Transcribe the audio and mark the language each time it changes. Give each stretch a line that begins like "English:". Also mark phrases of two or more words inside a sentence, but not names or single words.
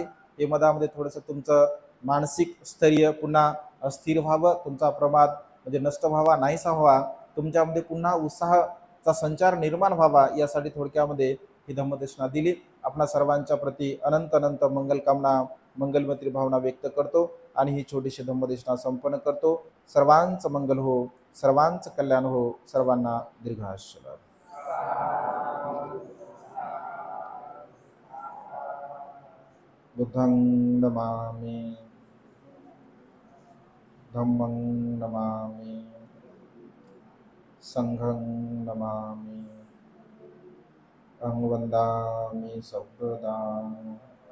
Marathi: हे मधामध्ये थोडंसं तुमचं मानसिक स्थैर्य पुन्हा स्थिर व्हावं, तुमचा प्रमाद म्हणजे नष्ट व्हावा, नाहीसा व्हावा, तुमच्यामध्ये पुन्हा उत्साहाचा संचार निर्माण व्हावा, यासाठी थोडक्यामध्ये ही धम्मदेशना दिली. आपणा सर्वांच्या प्रती अनंत अनंत मंगलकामना, मंगलमैत्री भावना व्यक्त करतो आणि ही छोटीशी धम्मदेशना संपन्न करतो. सर्वांचं मंगल हो, सर्वांचं कल्याण हो, सर्वांना दीर्घायुष्य लाभो.
Pali: बुद्धं नमामि, धम्मं नमामि, संघं नमामि, अहं वन्दामि सौभ्रदाम्.